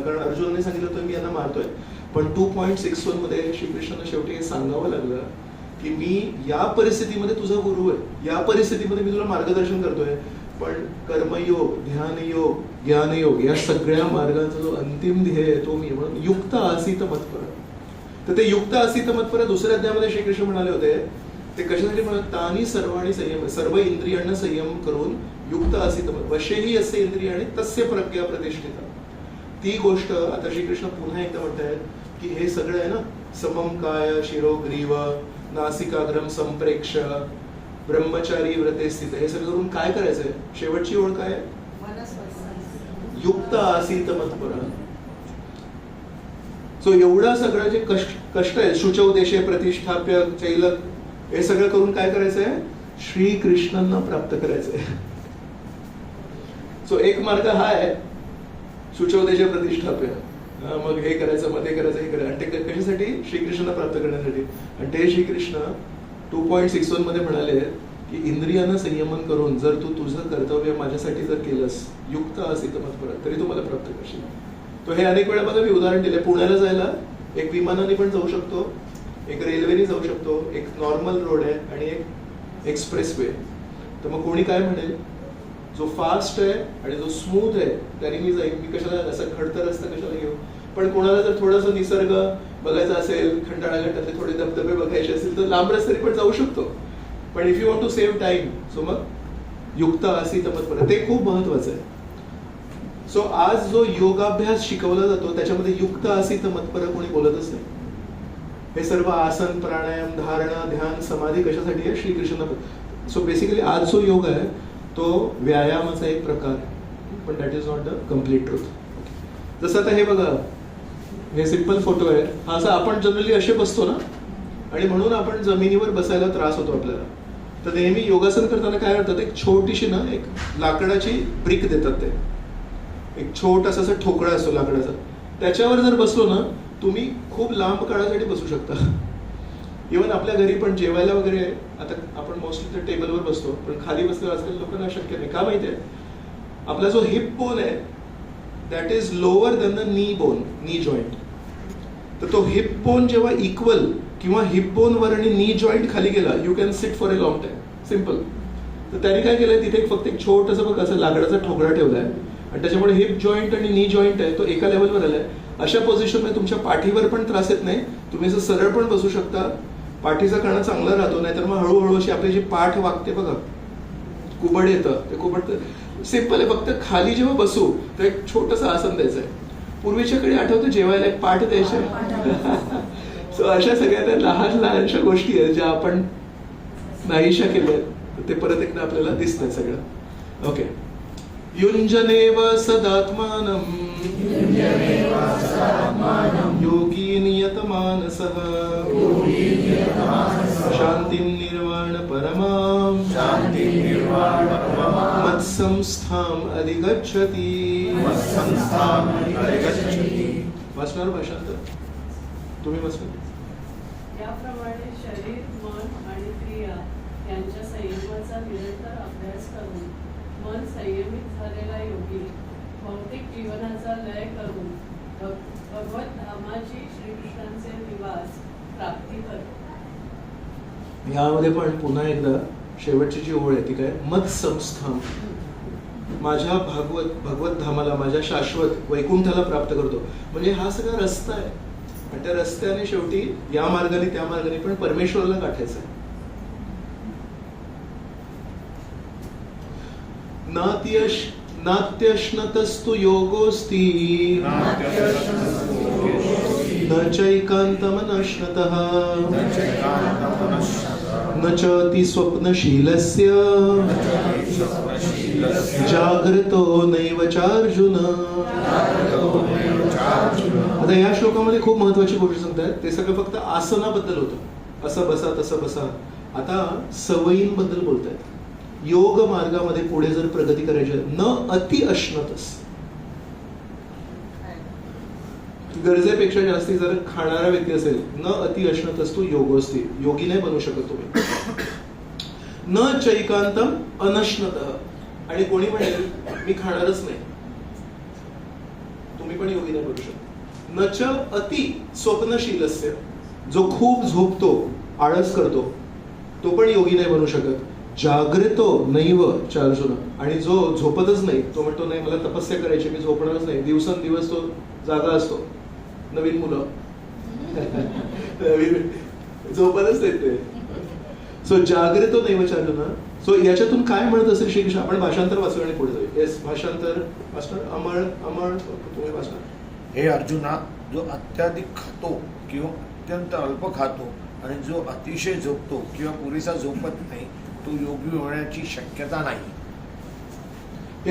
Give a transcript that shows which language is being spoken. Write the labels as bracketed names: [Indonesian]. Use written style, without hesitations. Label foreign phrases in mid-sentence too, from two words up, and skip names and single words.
[Marathi] कारण अर्जुनाने सांगितलं तर मी यांना मारतोय. पण 2.61 मध्ये श्रीकृष्णांना शेवटी हे सांगावं लागलं की मी या परिस्थितीमध्ये तुझा गुरु आहे, या परिस्थितीमध्ये मी तुला मार्गदर्शन करतोय, पण कर्मयोग, ध्यानयोग, ज्ञानयोग या सगळ्या मार्गाचा जो अंतिम ध्येय आहे तो मी, म्हणून [Sanskrit] युक्त आसीत मत्परः. [Marathi] तर ते [Sanskrit] युक्त आसीत मत्परः [Marathi] दुसऱ्या अध्यायामध्ये श्रीकृष्ण म्हणाले होते ते कशासाठी म्हणत, [Sanskrit] तानी सर्वाणी संयम, [Marathi] सर्व इंद्रियांना संयम करून [Sanskrit] युक्त आसीत वशेही असे इंद्रियाने तस्य प्रज्ञा प्रतिष्ठिता. [Marathi] ती गोष्ट आता श्रीकृष्ण पुन्हा एकदा म्हणतायत की हे सगळं आहे ना, [Sanskrit] समम काय शिरो ग्रीव नासिकाग्रम संप्रेक्ष ब्रह्मचारी व्रते स्थित, [Marathi] हे सगळं करून काय करायचंय? शेवटची ओळ काय आहे? [Sanskrit] युक्त आसीत मत्पर. [Marathi] सो एवढं सगळं जे कष्ट आहे, [Sanskrit] शुचौ देशे प्रतिष्ठाप्य चैलक, [Marathi] हे सगळं करून काय करायचंय? श्रीकृष्णांना प्राप्त करायचंय. सो एक मार्ग हा आहे, [Sanskrit] शुचौ देशे प्रतिष्ठाप्य. [Marathi] मग हे करायचं, मग ते करायचं, हे करायचं. आणि ते कशासाठी? श्रीकृष्णांना प्राप्त करण्यासाठी. आणि ते श्रीकृष्ण 2.61 मध्ये म्हणाले की इंद्रियांना संयमन करून जर तू तुझं कर्तव्य माझ्यासाठी जर केलंस, [Sanskrit] युक्त असीत मत्पर, [Marathi] तरी तू मला प्राप्त करशील. तो हे अनेक वेळा बघा मी उदाहरण दिले. पुण्याला जायला एक विमानाने पण जाऊ शकतो, एक रेल्वेने जाऊ शकतो, एक [English] normal road [Marathi] आहे आणि एक [English] express way. [Marathi] तर मग कोणी काय म्हणेल, जो फास्ट आहे आणि जो स्मूथ आहे त्याने मी जाईन, मी कशाला असं खडतर रस्ता कशाला घेऊ. पण कोणाला जर थोडंसं निसर्ग बघायचा असेल, खंडाळा घाटातले थोडे धबधबे बघायचे असेल तर लांब रस्त्याने पण जाऊ शकतो. पण [English] if you want to save time, [Marathi] सो मग [Sanskrit] युक्त असीत मत्पर, [Marathi] ते खूप महत्वाचं आहे. सो आज जो योगाभ्यास शिकवला जातो त्याच्यामध्ये [Sanskrit] युक्त असीत मत्पर [Marathi] कोणी बोलतच नाही. हे सर्व आसन, प्राणायाम, धारणा, ध्यान, समाधी कशासाठी आहे? श्रीकृष्ण. सो बेसिकली आज जो योग आहे तो व्यायामाचा एक प्रकार आहे, पण [English] that is not the complete truth. [Marathi] जसं आता हे बघा, हे [English] simple photo [Marathi] आहे. हा असा आपण जनरली असे बसतो ना, आणि म्हणून आपण जमिनीवर बसायला त्रास होतो आपल्याला. तर नेहमी योगासन करताना काय करतात, एक छोटीशी ना एक लाकडाची ब्रिक देतात. ते एक छोटासा असा ठोकळा असतो लाकडाचा, त्याच्यावर जर बसलो ना तुम्ही खूप लांब काळासाठी बसू शकता. इव्हन आपल्या घरी पण जेवायला वगैरे, आता आपण मोस्टली तर टेबलवर बसतो, पण खाली बसलं आजकाल लोकांना शक्य नाही. का माहितीये? आपला जो [English] hip bone [Marathi] आहे [English] that is lower than the knee bone, knee joint. [Marathi] तर तो [English] hip bone [Marathi] जेव्हा इक्वल किंवा [English] hip bone [Marathi] वर आणि [English] knee joint [Marathi] खाली गेला, [English] you can sit for a long time. Simple. [Marathi] तर त्यांनी काय केलंय, तिथे फक्त एक छोटंसं बघ असं लाकडाचा ठोकळा ठेवलाय आणि त्याच्यामुळे [English] hip joint [Marathi] आणि [English] knee joint [Marathi] आहे तो एका लेवलवर आलाय. अशा पोझिशनमध्ये तुमच्या पाठीवर पण त्रास येत नाही, तुम्ही असं सरळ पण बसू शकता. पाठीचा कणा चांगला राहतो. नाहीतर मग हळूहळू अशी आपली जी पाठ वागते बघा, कुबड येतं, ते कुबड सिम्पल आहे. फक्त खाली जेव्हा बसू तर एक छोटंसं आसन द्यायचं आहे. पूर्वीच्या काळी आठवतं जेवायला एक पाठ द्यायचे. सो अशा सगळ्या त्या लहान लहानशा गोष्टी आहेत ज्या आपण नाहीशा केल्या, ते परत एकदा आपल्याला दिसतंय सगळं. ओके. [Sanskrit] युञ्जनेव सदात्मानं योगी नियतमानसः शान्तिं निर्वाण परमां मत्संस्थाम् अधिगच्छति. [Marathi] वाचणार भाषांतर तुम्ही वाचणार. याप्रमाणे शरीर, मन आणि क्रिया यांच्या संयमाचा निरंतर अभ्यास करून मन संयमित झालेला योगी भौतिक जीवनाचा लय करून भगवत धामाची श्रीकृष्णांचे निवास प्राप्ती करतो. यामध्ये पण पुन्हा एकदा शेवटची जी ओळ आहे ती काय, [Sanskrit] मत संस्थान, [Marathi] माझ्या भगवत धामाला, माझ्या शाश्वत वैकुंठाला प्राप्त करतो. म्हणजे हा सगळा रस्ता आहे आणि त्या रस्त्याने शेवटी या मार्गाने त्या मार्गाने पण परमेश्वराला गाठायचं आहे. [Sanskrit] नात्यश्नतस्तु योगोस्ति न चैकान्तमनश्नतः न च अति स्वप्नशीलस्य जागृतो नैव चार्जुन. [Marathi] आता या श्लोकामध्ये खूप महत्वाची गोष्ट सांगतात. ते सगळं फक्त आसनाबद्दल होतं, असं बसा तसं बसा. आता सवयींबद्दल बोलतायत. योग मार्गामध्ये पुढे जर प्रगती करायची, [Sanskrit] न अति अश्नतस, [Marathi] गरजेपेक्षा जास्ती जर खाणारा व्यक्ती असेल, [Sanskrit] न अति अश्नतस तू योगोस्ति, [Marathi] योगी नाही बनू शकत तुम्ही. [Sanskrit] न चैकांतम अनश्नतः, [Marathi] आणि कोणी म्हणेल मी खाणारच नाही, तुम्ही पण योगी नाही बनू शकत. [Sanskrit] न च अति स्वप्नशीलस्य, [Marathi] जो खूप झोपतो, आळस करतो, तो पण योगी नाही बनू शकत. [Sanskrit] जागृतो नैव चार्जुन, [Marathi] आणि जो झोपतच नाही, तो म्हणतो नाही मला तपस्या करायची, मी झोपणारच नाही, दिवसेंदिवस तो जागा असतो. नवीन मुलं झोपतच नाही ते. [Sanskrit] सो जागृतो नैव चार्जुन. [Marathi] सो याच्यातून काय म्हणत असेल श्रीकृष्ण? आपण भाषांतर वाचू आणि पुढे जाऊ. येस, भाषांतर वाचणार. अमळ तुम्ही वाचणार. हे अर्जुना, जो अत्याधिक खातो किंवा अत्यंत अल्प खातो आणि जो अतिशय झोपतो किंवा पुरेसा झोपत नाही, तो योगी होण्याची शक्यता नाही.